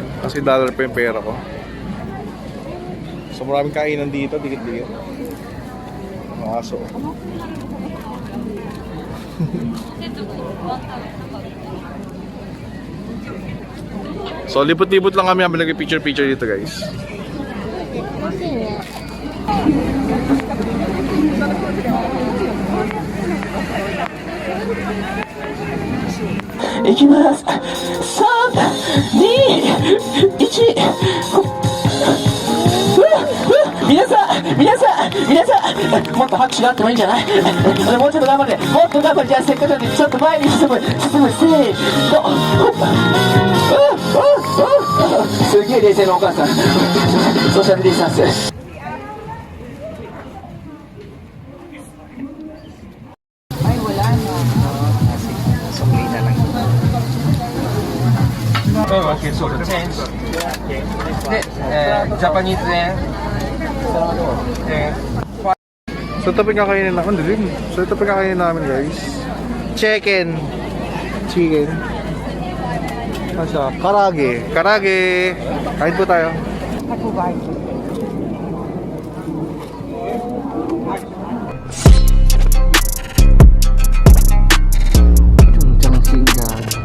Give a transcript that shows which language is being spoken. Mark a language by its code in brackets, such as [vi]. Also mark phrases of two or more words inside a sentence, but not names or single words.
[tl] Kasi dollar pa yung pera ko. So, maraming kainan dito, dikit-dikit. Mga aso. So, lipot-lipot lang kami habang nag-picture-picture dito, guys. [ja] 行きます. 3、2、1。皆さんもっと拍手があってもいいんじゃないもうちょっと頑張ってもっと頑張ってじゃあせっかくなんでちょっと前に進むせーのすげえ冷静なお母さんソーシャルディスタンス [tl] Sukli na lang. [en] Okay, so the change. Japanese [tl] So ito pinakainin namin, dilim. So ito pinakainin namin guys. Chicken. Ano siya? Karage. Kain po tayo. Chuncang singgan.